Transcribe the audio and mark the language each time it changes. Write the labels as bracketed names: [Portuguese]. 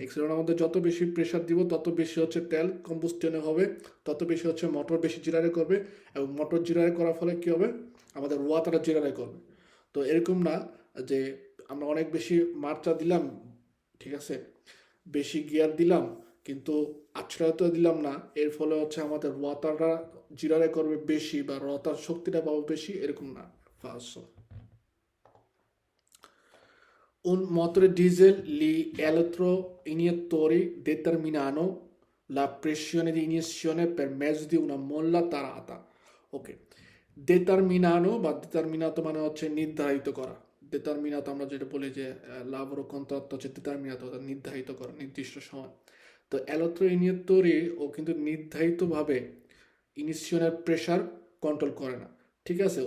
[Bangla] এক্সিলারেটরের মধ্যে যত বেশি প্রেশার দিব তত বেশি হচ্ছে তেল কম্বুস্টনে হবে, তত বেশি হচ্ছে মোটর বেশি জিরারে করবে এবং মোটর জিরারে করার ফলে কী হবে আমাদের রোয়াতাটা জিরারে করবে। তো এরকম না যে আমরা অনেক বেশি মাত্রা দিলাম, ঠিক আছে, বেশি গিয়ার দিলাম কিন্তু আছড়াতে দিলাম না, এর ফলে হচ্ছে আমাদের রোয়াতাটা জিরারে করবে বেশি বা রোয়াতার শক্তিটা পাবো বেশি, এরকম না। [English] first [Italian] Un motore diesel gli elettroiniettori determinano la pressione di iniezione per mezzo di una molla tarata. [Bangla] Ok, determinano বা determinato মানে হচ্ছে নির্ধারিত করা। determinato আমরা যেটা বলি যে [Italian] lavoro contratto [Bangla] হচ্ছে determinato অর্থাৎ নির্ধারিত করা নির্দিষ্ট সময়। তো elettroiniettori ও কিন্তু নির্ধারিতভাবে ইনিশিয়নের প্রেশার কন্ট্রোল করে না, ঠিক আছে।